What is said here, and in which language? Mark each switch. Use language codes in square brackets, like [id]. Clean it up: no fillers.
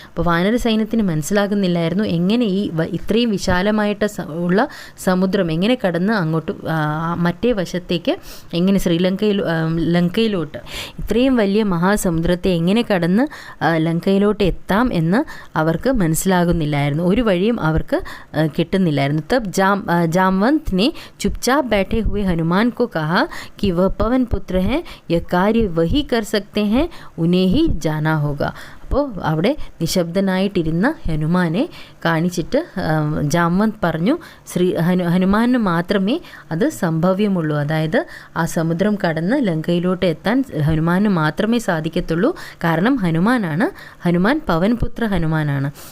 [ml] അപ്പോൾ വാനര സൈന്യത്തിന് മനസ്സിലാകുന്നില്ലായിരുന്നു എങ്ങനെ ഇത്രയും വിശാലമായിട്ട് ഉള്ള സമുദ്രം എങ്ങനെ കടന്ന് അങ്ങോട്ട് മറ്റേ വശത്തേക്ക്, എങ്ങനെ ലങ്കയിലോട്ട് ഇത്രയും വലിയ മഹാസമുദ്രത്തെ എങ്ങനെ കടന്ന് ലങ്കയിലോട്ട് എത്താം എന്ന് അവർക്ക് മനസ്സിലാകുന്നില്ലായിരുന്നു. ഒരു വഴിയും അവർക്ക് കിട്ടുന്നില്ലായിരുന്നു. [hi] തബ് जामवंत ने चुपचाप बैठे हुए हनुमान को कहा कि वह पवन पुत्र हैं, यह कार्य वही कर सकते हैं, उन्हें ही जाना होगा. [ml] അപ്പോൾ അവിടെ നിശബ്ദനായിട്ടിരുന്ന ഹനുമാനെ കാണിച്ചിട്ട് ജാംവന്ത് പറഞ്ഞു, ഹനുമാന് മാത്രമേ അത് സംഭവ്യമുള്ളൂ. അതായത് ആ സമുദ്രം കടന്ന് ലങ്കയിലോട്ട് എത്താൻ ഹനുമാന് മാത്രമേ സാധിക്കത്തുള്ളൂ. കാരണം ഹനുമാൻ പവൻപുത്ര ഹനുമാനാണ്.